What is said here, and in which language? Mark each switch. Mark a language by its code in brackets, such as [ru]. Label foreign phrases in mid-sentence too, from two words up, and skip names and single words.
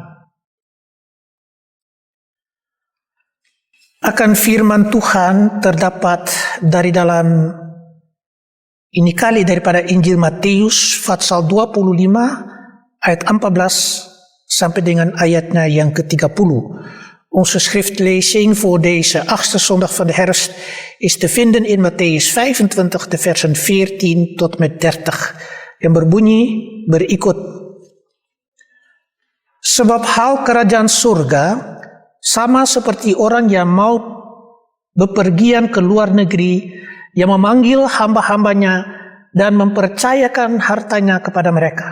[id] Akan firman Tuhan terdapat dari dalam ini kali daripada Injil Matius pasal 25 ayat 14 sampai dengan ayatnya yang ke-30. [nl] Onze schriftlezing voor deze 8e zondag van de herfst is te vinden in Matthäus 25 de versen 14 tot met 30 [id] yang berbunyi berikut. Sebab hal kerajaan surga sama seperti orang yang mau bepergian ke luar negeri, yang memanggil hamba-hambanya dan mempercayakan hartanya kepada mereka.